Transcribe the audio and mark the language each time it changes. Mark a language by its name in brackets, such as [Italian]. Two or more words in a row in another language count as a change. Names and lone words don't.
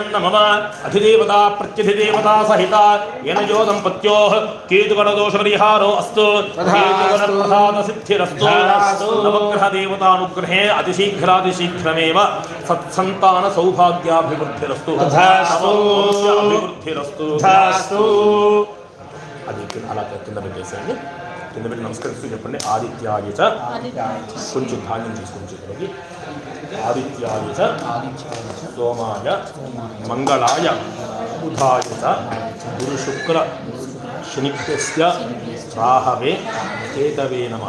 [Sanskrit] नमः अधिदेवता प्रत्यधिदेवता सहिता येन जो दम्पत्योः केतुगणदोषपरिहारो अस्तु सिद्धिरस्तु नवग्रहदेवतानुग्रहे अतिशीघ्रातिशीघ्रमेव सत्सन्तान सौभाग्याभिवृद्धिरस्तु అభివృద్ధిరస్తు. [Telugu] అది అలా కింద పెట్టేసేయండి. కింద పెట్టి నమస్కరిస్తూ చెప్పండి. [Sanskrit] ఆదిత్యాయ చ [Telugu] కొంచెం ధాన్యం తీసుకొని చెప్పండి. [Sanskrit] ఆదిత్యాయ చ సోమాయ మంగళాయ బుధాయ చ గురు శుక్ర శనిభ్యస్య రాహవే కేతవే నమః.